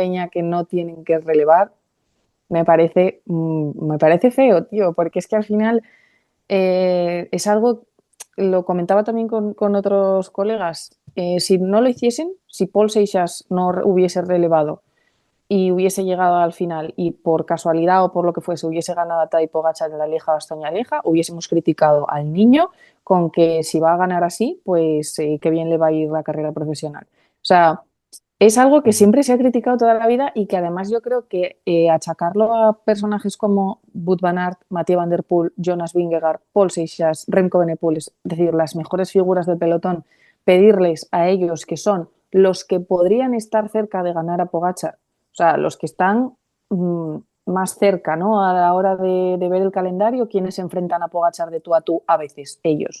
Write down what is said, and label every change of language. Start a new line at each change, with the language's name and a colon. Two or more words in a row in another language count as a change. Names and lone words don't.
Spanish: peña que no tienen que relevar, me parece feo, tío, porque es que al final es algo, lo comentaba también con otros colegas, si no lo hiciesen, si Paul Seixas no hubiese relevado y hubiese llegado al final y por casualidad o por lo que fuese hubiese ganado a Tadej Pogačar en la Lieja Bastoña Lieja, hubiésemos criticado al niño con que si va a ganar así, pues qué bien le va a ir la carrera profesional. O sea, es algo que Ujú. siempre se ha criticado toda la vida y que además yo creo que achacarlo a personajes como Wout van Aert, Mathieu van der Poel, Jonas Vingegaard, Paul Seixas, Remco Evenepoel, es decir, las mejores figuras del pelotón, pedirles a ellos que son los que podrían estar cerca de ganar a Pogačar, o sea, los que están más cerca, ¿no? A la hora de ver el calendario, quienes se enfrentan a Pogačar de tú a tú, a veces ellos.